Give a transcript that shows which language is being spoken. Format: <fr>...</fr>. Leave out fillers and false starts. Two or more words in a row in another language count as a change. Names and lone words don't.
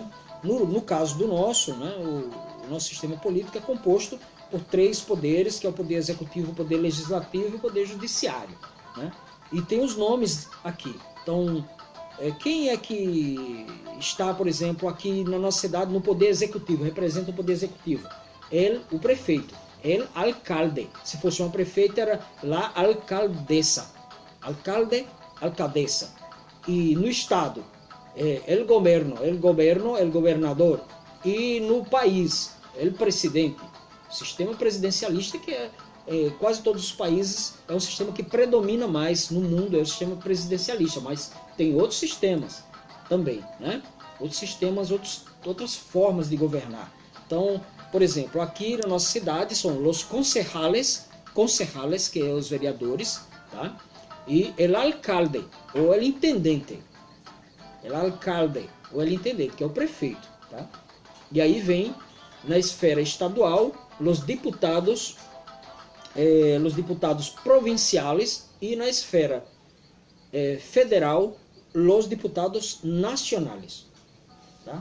<pt>No caso do nosso, né, o nosso sistema político é composto por 3 poderes, que é o poder executivo, o poder legislativo e o poder judiciário, né? E tem os nomes aqui. Então, quem é que está, por exemplo, aqui na nossa cidade no poder executivo, representa o poder executivo? O prefeito,</pt> <es>el alcalde.</es> <pt>Se fosse uma prefeita, era</pt> <es>la alcaldesa. Alcalde, alcaldesa.</es> <pt>E no estado,</pt> <es>el governador.</es> <pt>E no país,</pt> <es>el presidente.</es> <pt>O sistema presidencialista, que quase todos os países, é um sistema que predomina mais no mundo, é o sistema presidencialista, mas tem outros sistemas também, né? Outros sistemas, outras formas de governar. Então, por exemplo, aqui na nossa cidade são os concejales, que é os vereadores, tá? E</pt> <es>el alcalde,</es> <pt>ou</pt> <es>el intendente. El alcalde,</es> <pt>ou</pt> <es>el intendente,</es> <pt>que é o prefeito, tá? E aí vem, na esfera estadual, os diputados provinciais, e na esfera federal, os diputados nacionais, tá?</pt>